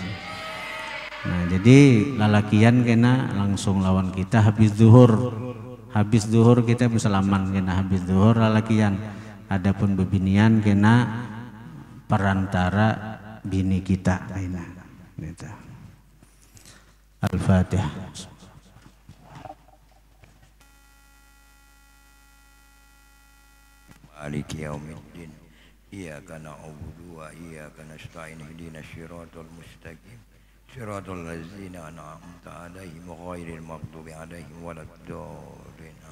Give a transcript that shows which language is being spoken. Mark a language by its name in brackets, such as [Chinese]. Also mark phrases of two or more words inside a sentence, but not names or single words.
[Banjar] Nah, jadi lalakian kena langsung lawan kita habis zuhur kita bersalaman kena habis zuhur lalakian. Adapun bebinian kena perantara bini kita. Al-Fatihah. [Arabic] مالك يوم الدين. إياك نعبد وإياك نستعين. اهدنا الصراط المستقيم صراط الذين أنعمت عليهم غير المغضوب عليهم ولا الضالين.